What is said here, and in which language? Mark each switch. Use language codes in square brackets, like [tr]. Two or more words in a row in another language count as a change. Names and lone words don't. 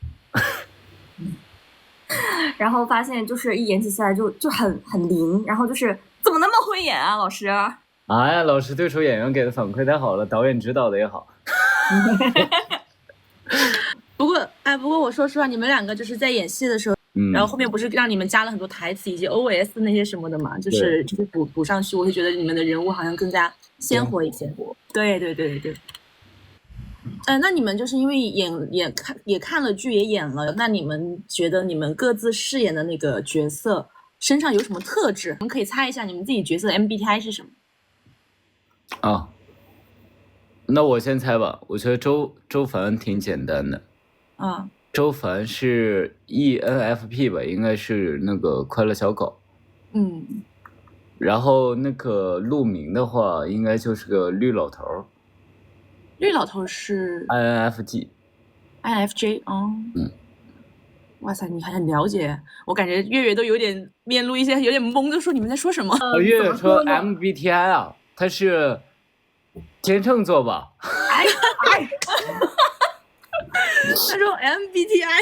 [zh] 然後發現就是一演起下來就很靈，然後就是怎麼那麼會演啊老師。哎呀，老師對手演員給的反饋太好了，導演指導的也好。不過我說實話，你們2個就是在演戲的時候，然後後面不是讓你們加了很多台詞以及 OS 那些什麼的嘛，就是補上去，我會覺得你們的人物好像更加鮮活一些。對。那你們就是因為也看了劇也演了，那你們覺得你們各自飾演的那個角色身上有什麼特質？我們可以猜一下你們自己角色的 MBTI 是什麼？那我先猜吧。我覺得周凡挺簡單的。周凡是 ENFP 吧，應該是那個快樂小狗。然後那個陸明的話，應該就是個綠老頭。綠老頭是 INFJ。哇塞，你還很了解，我感覺月月都有點面露一些有點懵，就說你們在說什麼？月月說 MBTI 啊，他是天秤座吧？他說 MBTI。